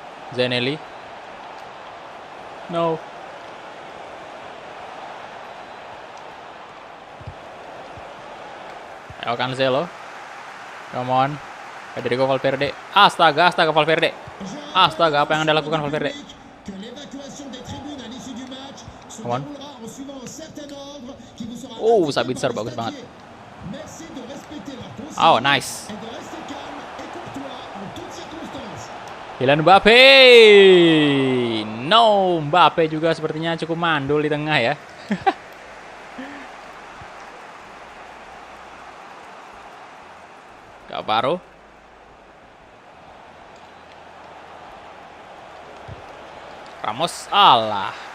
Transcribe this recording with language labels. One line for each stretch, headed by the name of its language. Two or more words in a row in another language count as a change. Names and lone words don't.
Indonesian: Zainelli. No. Ayo Cancelo.
English: Come on.
Indonesian: Federico Valverde. Astaga Valverde. Astaga, apa yang Anda lakukan Valverde?
French: Que l'évacuation des tribunes à l'issue du match se
English: Come on.
French: déroulera en suivant un certain ordre qui vous sera Oh, indiqué
Indonesian: Sabitzer
French: par les
Indonesian: bagus banget.
French: stadiers. Merci de respecter leurs consignes
English: Oh, nice.
French: et de rester calme et courtois en toutes circonstances.
Indonesian: Kylian Mbappe. No, Mbappe juga sepertinya cukup mandul di tengah ya. Cavaro. Ramos, alah.